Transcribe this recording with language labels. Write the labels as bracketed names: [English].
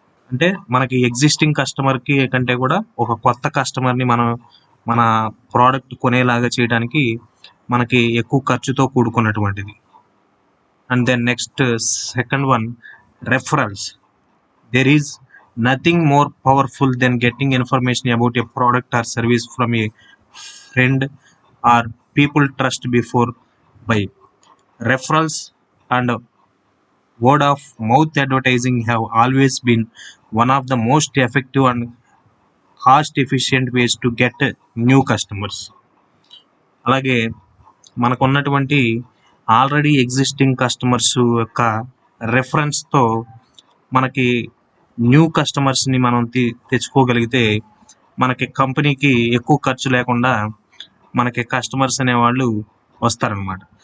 [Telugu] అంటే మనకి ఎగ్జిస్టింగ్ కస్టమర్కి కంటే కూడా ఒక కొత్త కస్టమర్ని మన ప్రోడక్ట్ కొనేలాగా చేయడానికి మనకి ఎక్కువ ఖర్చుతో కూడుకున్నటువంటిది. [English] And then next second one, referrals. There is nothing more powerful then getting information about a product or service from a friend or people trust before buy. Referrals and word of mouth advertising have always been one of the most effective and cost efficient ways to get new customers. [Telugu] అలాగే మనకున్నటువంటి already existing customers యొక్క రెఫరెన్స్తో మనకి new కస్టమర్స్ని మనం తెచ్చుకోగలిగితే మనకి కంపెనీకి ఎక్కువ ఖర్చు లేకుండా మనకి కస్టమర్స్ అనేవాళ్ళు వస్తారనమాట.